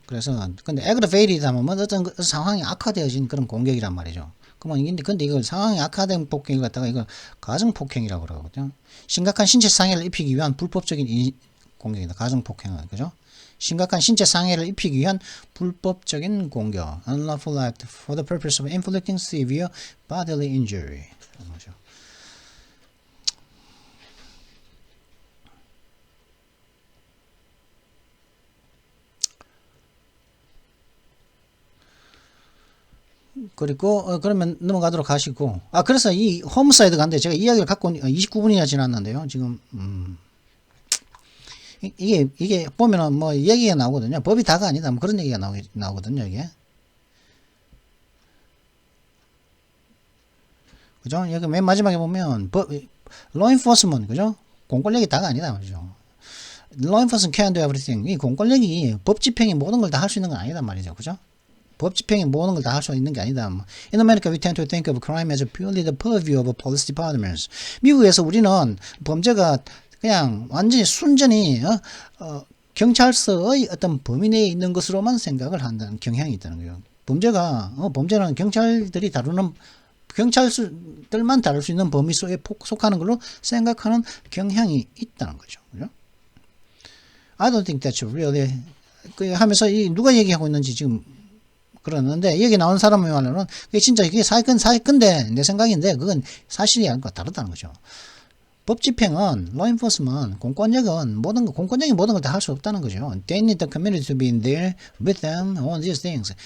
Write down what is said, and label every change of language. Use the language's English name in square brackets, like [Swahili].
[Korean] 그래서 근데 aggravated 하면 어떤 상황이 악화되어진 그런 공격이란 말이죠. 근데 이걸 상황이 악화된 폭행을 갖다가 이걸 가중폭행이라고 그러거든요. 심각한 신체 상해를 입히기 위한 불법적인 공격이다. 가중폭행은, 그죠? 심각한 신체 상해를 입히기 위한 불법적인 공격. [English] unlawful act for the purpose of inflicting severe bodily injury. [Korean] 그렇죠. 그리고 그러면 넘어가도록 하시고 그래서 이 홈사이드 간데 제가 이야기를 갖고 29분이나 지났는데요. 지금 이게 보면은 뭐 얘기가 나오거든요. 법이 다가 아니다. 뭐 그런 얘기가 나오거든요. 이게 그죠? 여기 맨 마지막에 보면 law enforcement, 그죠? 공권력이 다가 아니다 말이죠. [English] law enforcement can't do everything. [Korean] 이 공권력이 법 집행이 모든 걸 다 할 수 있는 건 아니다 말이죠. 그죠? 법 집행이 모든 걸 다 할 수 있는 게 아니다. [English] In America, we tend to think of crime as purely the purview of police departments. [Korean] 미국에서 우리는 범죄가 그냥 완전히 순전히 경찰서의 어떤 범위 내에 있는 것으로만 생각을 한다는 경향이 있다는 거예요. 범죄는 경찰들이 다루는 경찰들만 다룰 수 있는 범위 속에 속하는 걸로 생각하는 경향이 있다는 거죠. 그죠? [English] I don't think that's really [Korean] 하면서 누가 얘기하고 있는지 지금 그러는데 여기 나온 사람의 말로는 그게 진짜 이게 사기건데 내 생각인데 그건 사실이 아니고 다르다는 거죠. 법 집행은 law enforcement 공권력은 공권력이 모든 걸 다 할 수 없다는 거죠. [English] They need the community to be in there with them on these things.